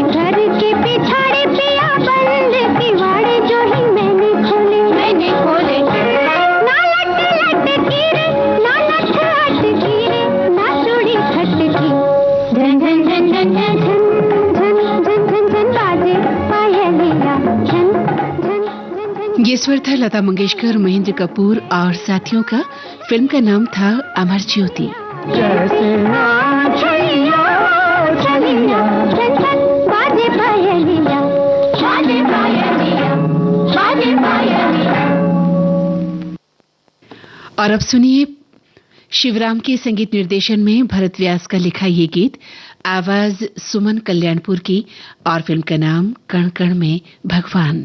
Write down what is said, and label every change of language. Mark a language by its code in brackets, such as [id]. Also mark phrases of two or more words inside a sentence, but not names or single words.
[hi] घर के पिछाड़े पिया बंद किवाड़े जो ही मैंने खोले ना लट लटकी रे ना लट अटकी रे ना चूड़ी खटकी। झन झन झन झन झन झन झन झन झन बाजे पायलिया, झन झन झन झन। ये स्वर था लता मंगेशकर, महेंद्र कपूर और साथियों का। फिल्म का नाम था अमर ज्योति। जैसे छलिया छलिया झन झन बाजे पायलिया, बाजे पायलिया, बाजे पायलिया। और अब सुनिए शिवराम के संगीत निर्देशन में भरत व्यास का लिखा ये गीत, आवाज सुमन कल्याणपुर की, और फिल्म का नाम कण कण में भगवान।